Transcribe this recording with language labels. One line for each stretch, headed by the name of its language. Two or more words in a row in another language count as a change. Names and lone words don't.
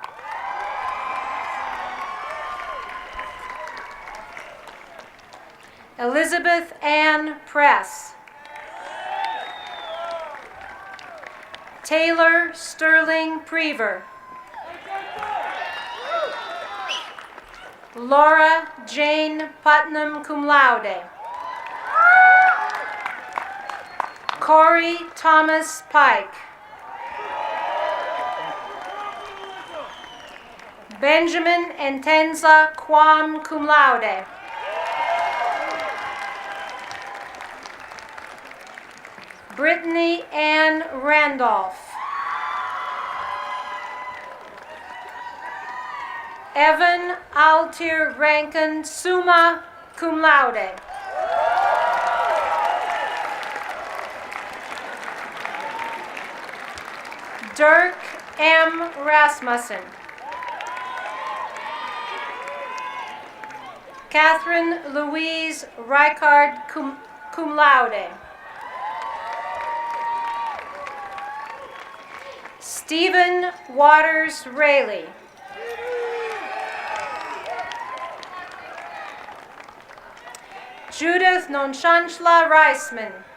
English: Elizabeth Ann Press. Taylor Sterling Prever. Laura Jane Putnam,
Latin: cum laude.
English: Corey Thomas Pike. Benjamin Entenza Quam,
Latin: cum laude.
English: Brittany Ann Randolph. Evan Altier Rankin,
Latin: summa cum laude.
English: Dirk M. Rasmussen. Catherine Louise Reichard,
Latin: cum laude.
English: Stephen Waters Rayleigh. Judith Nonshanshla Reisman.